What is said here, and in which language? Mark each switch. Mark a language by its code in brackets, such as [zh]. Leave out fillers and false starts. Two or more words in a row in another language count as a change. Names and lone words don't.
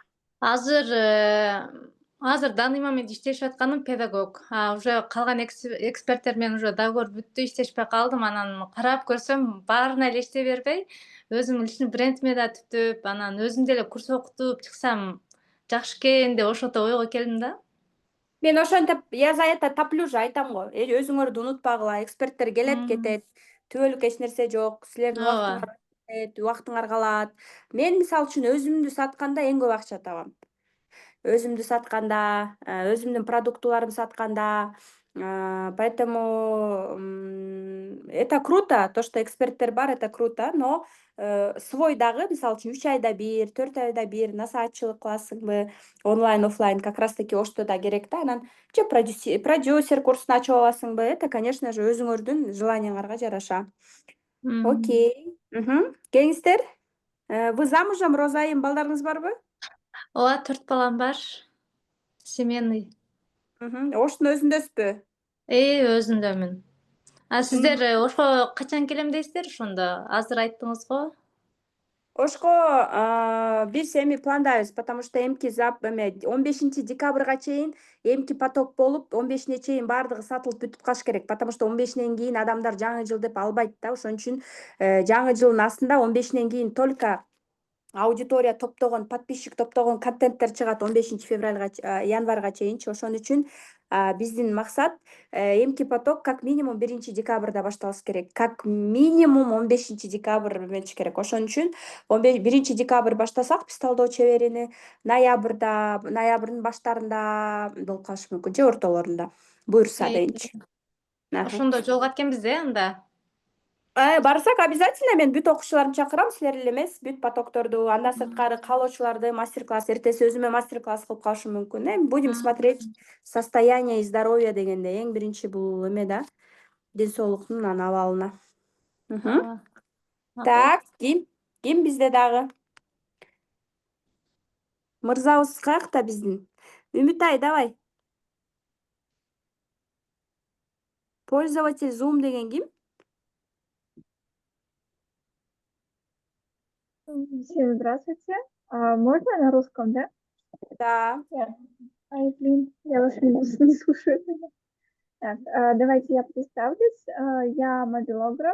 [ky] Азыр [ru] данный момент [ky] иштешип атканым педагог. Уже калган эксперттер менен [ru] уже договор [ky] бүттү, иштешпей калдым. Анан карап көрсөм, баарына эле иштей бербей, өзүмдүн личный брендиме да түтүп, анан өзүм деле курс окутуп чыксам жакшы экен деп ошото ойго келдим да. Мен ошентип, [ru] я за это топлю же, [ky] айтам го. Өзүңөрдү унутпагыла, эксперттер келет кетет, түбөлүк эч нерсе жок, силердин Ооба. убактыңар калат. Мен мисалы үчүн өзүмдү сатканда эң көп акча табам. Өзүмдү сатканда, өзүмдүн продуктуларымды сатканда, [ru] поэтому это круто, то, что [ky] эксперттер бар, [ru] это круто, но свой [ky] дагы, мисалы үчүн 3 айда бир, 4 айда бир насаатчылык кыласыңбы, онлайн, офлайн, [ru] как раз таки [ky] ошто да керек да. Анан же продюсер курсун ачып аласыңбы, [ru] это, конечно же, [ky] өзүңөрдүн желанияңарга жараша. Окей. Келиңиздер. [ru] Вы замужем, [ky] Розайым, балдарыңыз барбы? Ооба, 4 балам бар. Семейный. Оштун өзүндөсүзбү? Өзүндөмүн. Сиздер ошко качан келем дейсиздер ошондо? Азыр айттыңыз го. Ошко биз эми пландайбыз, [ru] потому что [ky] эмки 15 декабрга чейин эмки поток болуп, 15-ине чейин баардыгы сатылып бүтүп калыш керек, [ru] потому что [ky] 15-инен кийин адамдар жаңы жыл деп албайт да. Ошон үчүн жаңы жылдын астында 15-инен кийин [ru] только аудитория [ky] топтогон, подписчик топтогон контенттер чыгат январга чейинчи. Ошон үчүн биздин максат эмки поток [ru] как минимум [ky] 1 декабрда башталыш керек. [ru] Как минимум [ky] 15 декабрь эметиш керек. Ошон үчүн 1 декабрь баштасак, биз талдоо чеберини ноябрдын баштарында болуп калышы мүмкүн, же ортолорунда. Буюрса дейинчи. Ошондо жолуга эткенбиз анда. Барсак обязательно мен бүт окуучуларымды чакырам, силер эле эмес, бүт потокторду, андан сырткары каалоочуларды мастер-класс, эртеси өзүмө мастер-класс кылып калышым мүмкүн. [ru] Будем смотреть состояние и здоровье [ky] дегенде, эң биринчи бул эме да, ден соолуктун абалына. Так, ким бизде дагы? Мырзабыз каякта биздин? Үмүтай, [ru] давай. Пользователь Zoom [ky] деген ким? [ru] Всем здравствуйте. Можно на русском, да? Да. Ай, блин, я вас не слушаю. Так, давайте я представлюсь. Я мобилограф.